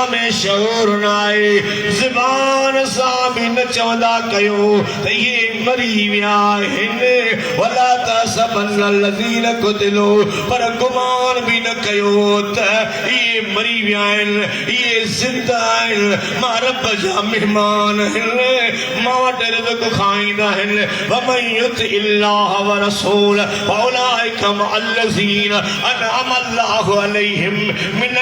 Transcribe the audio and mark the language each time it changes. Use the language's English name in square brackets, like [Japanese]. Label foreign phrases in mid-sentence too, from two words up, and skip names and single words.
[Sindhi] में शऊर न आहे ज़बान सां बि न चवंदा कयो त इहे मरी विया आहिनि [Arabic] ولا تحسبن الذين قتلوا [Sindhi] पर गुमान बि न कयो त इहे मरी विया आहिनि इहे ज़िंदा आहिनि मां रब जा मेहमान आहिनि मां वटि रिज़्क़ खाईंदा आहिनि [Arabic] ومن يطع الله و رسول فأولئك مع الذين أنعم الله عليهم من